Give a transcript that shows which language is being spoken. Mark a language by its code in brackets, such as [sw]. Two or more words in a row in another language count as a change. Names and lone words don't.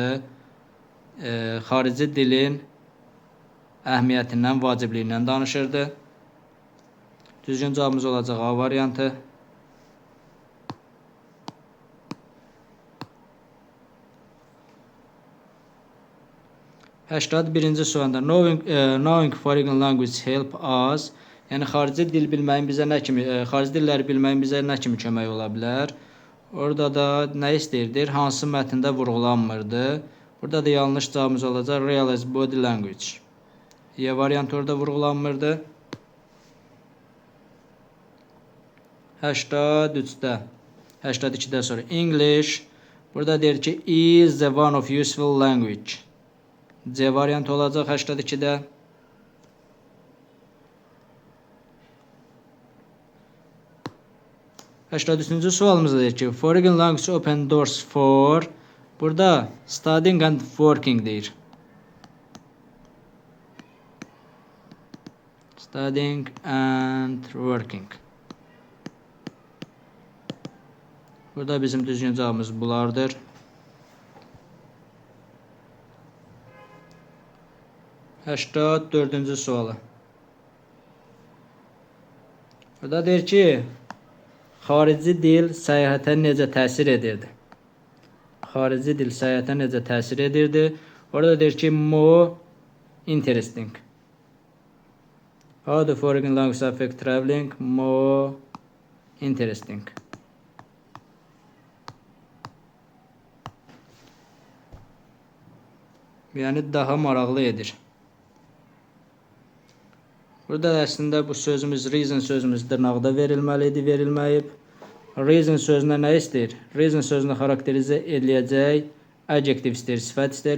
[az] Xarici dilin əhəmiyyətindən, vacibliyindən danışırdı. Düzgün cavabımız olacaq A variantı. Birinci sualda [en] knowing foreign language help us. [az] Yəni xarici dil bilməyin bizə nə kimi, xarici dilləri bilməyin bizə nə kimi kömək ola bilər? Orada da nə istəyirdir? Hansı mətndə vurğulanmırdı? Burada da yanlış cavabımız olacaq [en] real as body language. [az] Y variantı orada vurğulanmırdı. 82-də sonra English. Burada deyir ki [en] is the one of useful language. [az] C variantı olacaq 82-də. Üçüncü sualımızda deyir ki [en] foreign language open doors for. [az] Burada [en] studying and working [az] deyir. [en] Studying and working. [az] Burada bizim düzgün cavabımız bunlardır. Dördüncü sualı. Burada deyir ki xarici dil səyahətə necə təsir edirdi? Xarici dil səyahətə necə təsir edirdi? Orada deyir ki [en] more interesting. How the foreign language affect traveling? More interesting. [az] Yəni daha maraqlı edir. Burada əslində bu sözümüz reason sözümüz dırnaqda verilməli idi, verilməyib. Reason sözünə nə istəyir? Reason sözünü xarakterizə ediləcək adjektiv istəyir, sifət istəyir.